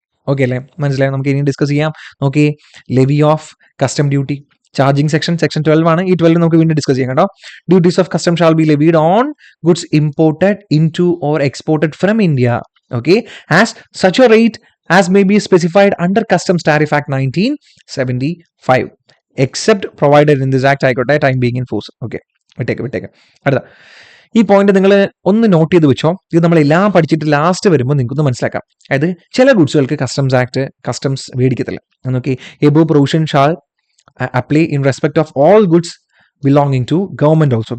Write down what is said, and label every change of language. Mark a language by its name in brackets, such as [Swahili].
[Malayalam] Okay അല്ലേ? മനസ്സിലായി? നമുക്ക് ഇനി ഡിസ്കസ് ചെയ്യാം. നോക്കി, levy of custom duty, charging section 12 ആണ്. ഈ 12 നമുക്ക് വീണ്ടും ഡിസ്കസ് ചെയ്യാം കേട്ടോ. [English] Duties of custom shall be levied on goods imported into or exported from India. Okay, as such a rate as may be specified under Customs Tariff Act 1975 except provided in this act ആയിക്കോട്ടെ, time being in force. [Malayalam] Okay, വിട്ടേക്ക്. അടുത്ത ഈ point നിങ്ങൾ ഒന്ന് not ചെയ്ത് വെച്ചോ. ഇത് നമ്മളെല്ലാം പഠിച്ചിട്ട് ലാസ്റ്റ് വരുമ്പോൾ നിങ്ങൾക്കൊന്ന് മനസ്സിലാക്കാം. അതായത് ചില ഗുഡ്സുകൾക്ക് കസ്റ്റംസ് മേടിക്കത്തില്ല. നോക്കി, [English] Above provision shall apply in respect of all goods belonging to government also.